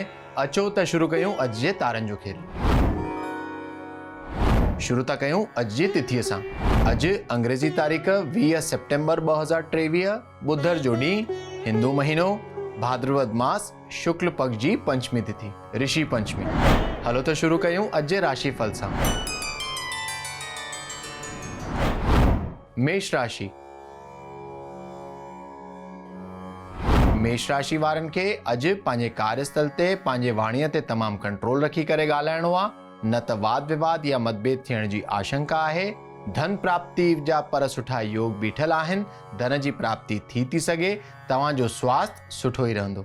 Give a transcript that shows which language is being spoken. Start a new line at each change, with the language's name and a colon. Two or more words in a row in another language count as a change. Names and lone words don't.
Sindhi: अचो त शुरू कयूं अॼु जे तारनि जो खेल। शुरू था कयूं अॼु जी तिथीअ सां। अॼु अंग्रेज़ी तारीख़ 20 सेप्टेम्बर 2023, बुधर जो ॾींहुं, हिंदू महीनो, भाद्रवद मास, शुक्ल पक्ष जी पंचमी तिथि, ऋषि पंचमी। हलो त शुरू कयूं अॼु जे राशि फल सां। मेष राशि। मेष राशि वारनि खे अॼु पंहिंजे कार्यस्थल ते पंहिंजे वाणीअ ते तमामु कंट्रोल रखी करे ॻाल्हाइणो आहे, न त वाद विवाद या मतभेद थियण जी आशंका आहे। धन प्राप्ति जा पर सुठा योग बीठल आहिनि, धन जी प्राप्ति थी सघे। तव्हांजो स्वास्थ्य सुठो ई रहंदो।